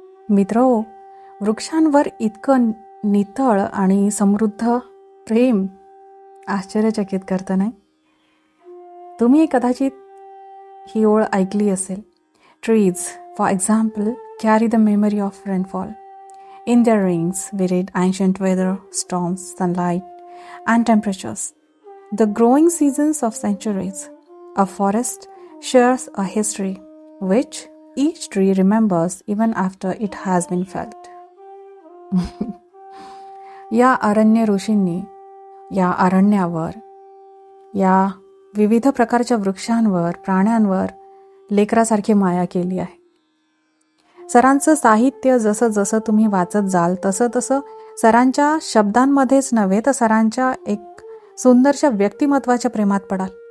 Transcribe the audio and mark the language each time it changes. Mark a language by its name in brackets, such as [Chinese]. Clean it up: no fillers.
[Marathi] मित्रहो, वृक्षांवर इतकं नितळ आणि समृद्ध प्रेम आश्चर्यचकित करतं नाही? तुम्ही कदाचित ही ओळ ऐकली असेल. [English] Trees, for example, carry the memory of rainfall. In their rings, we read ancient weather, storms, sunlight, and temperatures. The growing seasons of centuries. A forest shares a history, which each tree remembers even after it has been felled. [Marathi] या अरण्य ऋषींनी या अरण्यावर, या विविध प्रकारच्या वृक्षांवर, प्राण्यांवर लेकरासारखी माया केली आहे. सरांचं साहित्य जसं जसं तुम्ही वाचत जाल तसं तसं सरांच्या शब्दांमध्येच नव्हे तर सरांच्या एक सुंदरशा व्यक्तिमत्वाच्या प्रेमात पडाल.